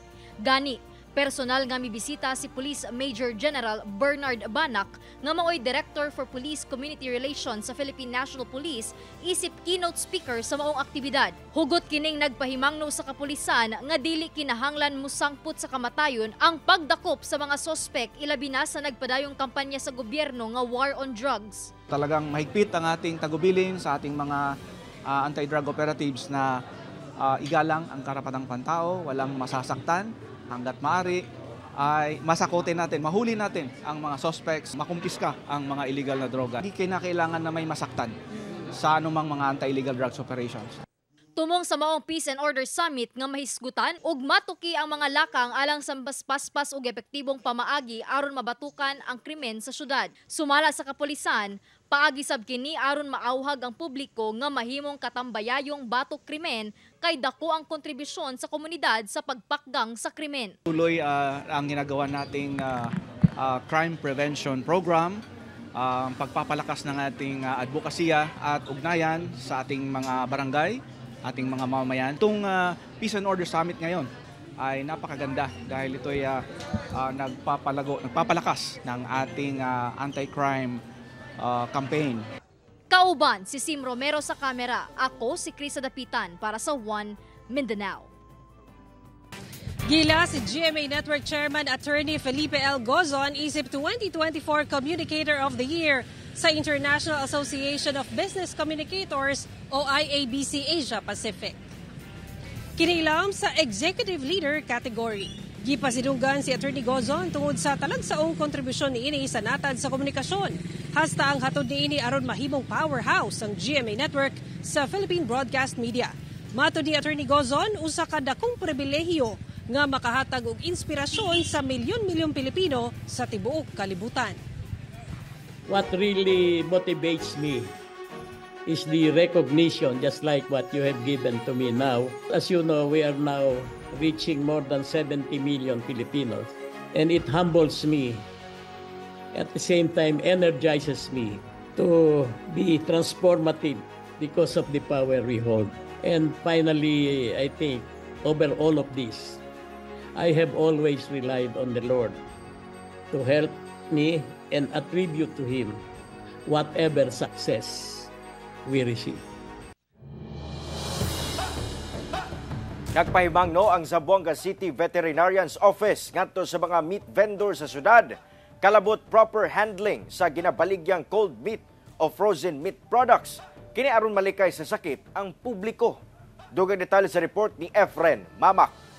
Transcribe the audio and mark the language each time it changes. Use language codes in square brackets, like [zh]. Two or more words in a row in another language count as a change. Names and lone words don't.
[ceb] Gani, personal nga mibisita si Police Major General Bernard Banak nga maoy Director for Police Community Relations sa Philippine National Police isip keynote speaker sa maong aktibidad. Hugot kining nagpahimangno sa kapulisan nga dili kinahanglan musangput sa kamatayon ang pagdakop sa mga sospek ilabi na sa nagpadayong kampanya sa gobyerno nga [en] war on drugs. [tl] Talagang mahigpit ang ating tagubilin sa ating mga [en] anti-drug operatives [tl] na igalang ang karapatang pantao, walang masasaktan. Hanggat maaari ay masakotin natin, mahuli natin ang mga suspects, makumpiska ang mga illegal na droga. Hindi kinakailangan na may masaktan sa anumang mga [en] anti-illegal drugs operations. [ceb] Tumong sa maong Peace and Order Summit nga mahisgutan ug matuki ang mga lakang alang sa paspaspas ug epektibong pamaagi aron mabatukan ang krimen sa syudad. Sumala sa kapulisan, paagi sab kini aron maawhag ang publiko nga mahimong katambayayong batok krimen kay dako ang kontribusyon sa komunidad sa pagpakgang sa krimen. [tl] Tuloy ang ginagawa nating [en] crime prevention program, [tl] pagpapalakas ng ating advokasya at ugnayan sa ating mga barangay, ating mga mamamayan. Itong Peace and Order Summit ngayon ay napakaganda dahil ito ay nagpapalakas ng ating anti-crime campaign. [ceb] Kauban si Sim Romero sa kamera. Ako si Krisa Dapitan para sa One Mindanao. Gila si GMA Network Chairman Attorney Felipe L. Gozon isip 2024 Communicator of the Year sa International Association of Business Communicators o IABC Asia Pacific. Kinilam sa Executive Leader category. Gipasidugan si Attorney Gozon tungod sa talagsaong kontribusyon niini sa natad sa komunikasyon. Hasta ang hatod niini aron mahimong powerhouse ang GMA Network sa Philippine Broadcast Media. Matod ni Attorney Gozon, usa ka dakong pribilehiyo nga makahatag og inspirasyon sa milyon-milyong Pilipino sa tibuok kalibutan. [en] What really motivates me is the recognition, just like what you have given to me now. As you know, we are now reaching more than 70 million Filipinos. And it humbles me, at the same time energizes me to be transformative because of the power we hold. And finally, I think, over all of this, I have always relied on the Lord to help me and attribute to Him whatever success we receive. [ceb] Nagpahimangno ang Zamboanga City Veterinarian's Office ngadto sa mga meat vendor sa syudad. Kalabot [en] proper handling [ceb] sa ginabaligyang [en] cold meat [ceb] o [en] frozen meat products. [ceb] Kini aron malikay sa sakit ang publiko. Dugang detalye sa report ni Efren Mamak.